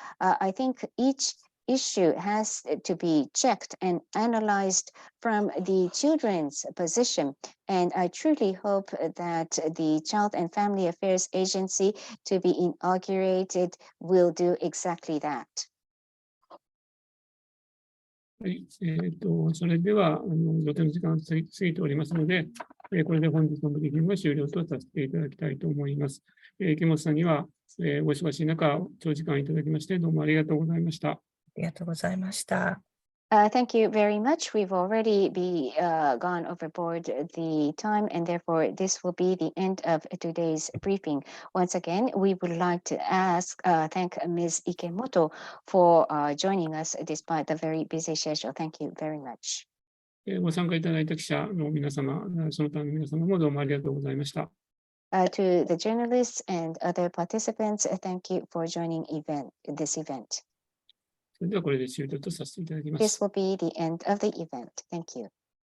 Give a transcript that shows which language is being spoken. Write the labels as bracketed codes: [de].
[en] I think each issue has to be checked and analyzed from the children's position. And I truly hope that the Child and Family Affairs Agency to be inaugurated will do exactly that. [ja] はい、それでは予定の時間が過ぎておりますので、これで本日のブリーフィングを終了とさせていただきたいと思います。池本さんには、お忙しい中、長時間いただきまして、どうもありがとうございました。ありがとうございました。 [en] Thank you very much. We've already gone overboard the time, and therefore this will be the end of today's briefing. Once again, we would like to thank Ms. Ikemoto for joining us despite the very busy schedule. Thank you very much. [ja] ご参加いただいた記者の皆様、その他の皆様もどうもありがとうございました。 [en] To the journalists and other participants, thank you for joining this event. [ja] それではこれで終了とさせていただきます。 [en] This will be the end of the event. Thank you.